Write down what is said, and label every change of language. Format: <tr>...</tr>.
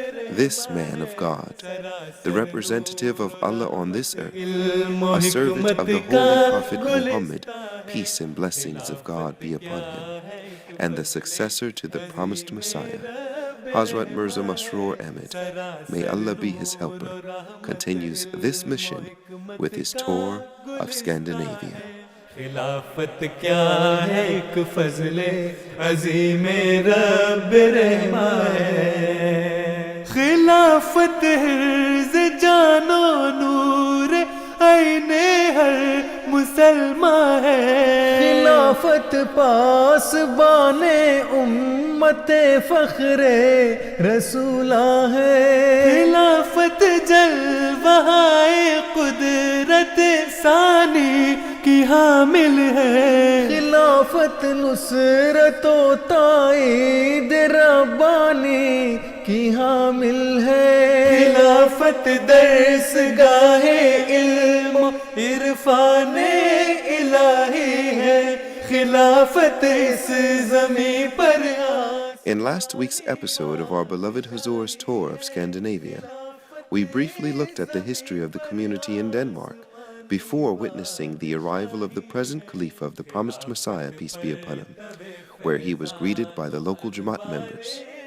<en>This man of God, the representative of Allah on this earth, a servant of the Holy Prophet Muhammad, peace and blessings of God be upon him, and the successor to the promised Messiah, Hadhrat Mirza Masroor Ahmad, may Allah be his helper, continues this mission with his tour of Scandinavia.</en> <ur>خلافت کیا ہے ایک فضل عظیم رب رحمہ ہے خلافت حرز جان و نور عین ہر مسلمان ہے خلافت پاسبان امت فخر رسولہ ہے خلافت جلوہ قدرت ثانی کی حامل ہے خلافت نصرت و تائید ربانی کی حامل ہے خلافت درس گاہ علم و عرفان الہی ہے خلافت اس زمین پر.</ur> <en>In last week's episode of our beloved Huzoor's tour of Scandinavia, we briefly looked at the history of the community in Denmark before witnessing the arrival of the present Khalifa of the promised Messiah, peace be upon him, where he was greeted by the local Jamaat members.</en>